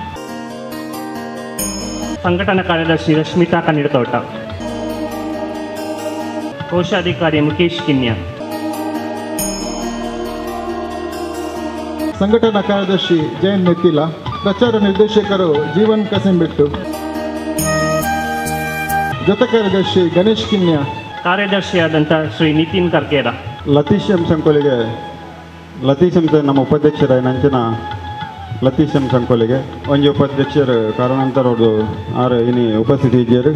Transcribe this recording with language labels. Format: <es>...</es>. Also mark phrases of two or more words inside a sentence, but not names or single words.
<kn>ಸಂಘಟನಾ ಕಾರ್ಯದರ್ಶಿ ರಶ್ಮಿತಾ ಕನ್ನಿಡತೋಟ. ಕೋಶಾಧಿಕಾರಿ ಮುಖೇಶ್ ಕಿನ್ಯ. ಸಂಘಟನಾ ಕಾರ್ಯದರ್ಶಿ ಜಯನ್ ನೆತ್ತಿಲ. ಪ್ರಚಾರ ನಿರ್ದೇಶಕರು ಜೀವನ್ ಕಸಂಬೆಟ್ಟು. ಜೊತೆ ಕಾರ್ಯದರ್ಶಿ ಗಣೇಶ್ ಕಿನ್ಯ. ಕಾರ್ಯದರ್ಶಿಯಾದಂಥ ಶ್ರೀ ನಿತಿನ್ ಕರ್ಕೇರ.</kn> <tcy>ಲತೀಶ್ ಎಂ ಸಂಕೋಲಿಗೆ ನಮ್ಮ ಉಪಾಧ್ಯಕ್ಷರ ನಂಚಿನ ಲತೀಶ್ ಎಂ ಸಂಕೋಲಿಗೆ ಒಂಜಿ ಉಪಾಧ್ಯಕ್ಷರು ಕಾರಣಾಂತರ ಅವ್ರದ್ದು ಆರು ಇನಿ ಉಪಸ್ಥಿತಿ ಇದ್ದೀರು</tcy>